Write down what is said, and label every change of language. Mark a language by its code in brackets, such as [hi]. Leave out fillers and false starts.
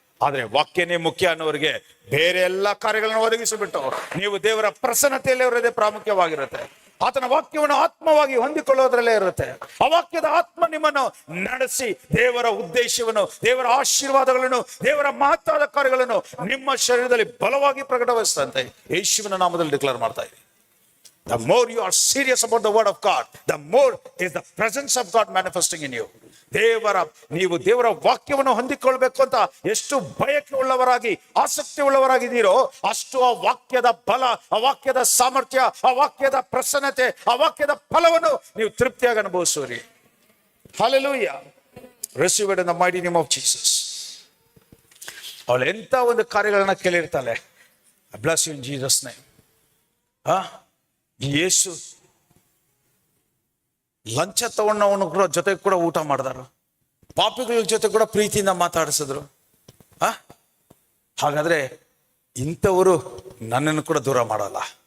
[kn] ಆದ್ರೆ ವಾಕ್ಯನೇ ಮುಖ್ಯ ಅನ್ನೋರಿಗೆ ಬೇರೆ ಎಲ್ಲ ಕಾರ್ಯಗಳನ್ನು ಒದಗಿಸಿಬಿಟ್ಟು ನೀವು ದೇವರ ಪ್ರಸನ್ನತೆಯಲ್ಲಿ ಅವರದೇ ಪ್ರಾಮುಖ್ಯವಾಗಿರುತ್ತೆ. ಆತನ ವಾಕ್ಯವನ್ನು ಆತ್ಮವಾಗಿ ಹೊಂದಿಕೊಳ್ಳೋದ್ರಲ್ಲೇ ಇರುತ್ತೆ. ಆ ವಾಕ್ಯದ ಆತ್ಮ ನಿಮ್ಮನ್ನು ನಡೆಸಿ ದೇವರ ಉದ್ದೇಶವನ್ನು, ದೇವರ ಆಶೀರ್ವಾದಗಳನ್ನು, ದೇವರ ಮಹತ್ವದ ಕಾರ್ಯಗಳನ್ನು ನಿಮ್ಮ ಶರೀರದಲ್ಲಿ ಬಲವಾಗಿ ಪ್ರಕಟಗೊಳಿಸ್ತಂತೆ ಯೇಸುವಿನ ನಾಮದಲ್ಲಿ ಡಿಕ್ಲೇರ್ ಮಾಡ್ತಾ ಇದೆ. [en] The more you are serious about the word of God, the more is the presence of God manifesting in you. [kn] ನೀವು ದೇವರ ವಾಕ್ಯವನ್ನು ಹೊಂದಿಕೊಳ್ಬೇಕು ಅಂತ ಎಷ್ಟು ಬಯಕೆ ಉಳ್ಳವರಾಗಿ, ಆಸಕ್ತಿ ಉಳ್ಳವರಾಗಿದ್ದೀರೋ, ಅಷ್ಟು ಆ ವಾಕ್ಯದ ಬಲ, ಆ ವಾಕ್ಯದ ಸಾಮರ್ಥ್ಯ, ಆ ವಾಕ್ಯದ ಪ್ರಸನ್ನತೆ, ಆ ವಾಕ್ಯದ ಫಲವನ್ನು ನೀವು ತೃಪ್ತಿಯಾಗಿ ಅನುಭವಿಸುವಿರಿ. [en] Hallelujah. Receive it in the mighty name of Jesus. [kn] ಅವಳು ಎಂತ ಒಂದು ಕಾರ್ಯಗಳನ್ನ ಕೇಳಿರ್ತಾಳೆ. [en] I bless you in Jesus name. [kn] ಯೇಸು ಲಂಚ ತಗೊಂಡವನು ಕೂಡ ಜೊತೆ ಕೂಡ ಊಟ ಮಾಡಿದಾರು, ಪಾಪಿಗಳ ಜೊತೆ ಕೂಡ ಪ್ರೀತಿಯಿಂದ ಮಾತಾಡಿಸಿದ್ರು. ಹಾಗಾದ್ರೆ ಇಂಥವರು ನನ್ನನ್ನು ಕೂಡ ದೂರ ಮಾಡಲ್ಲ.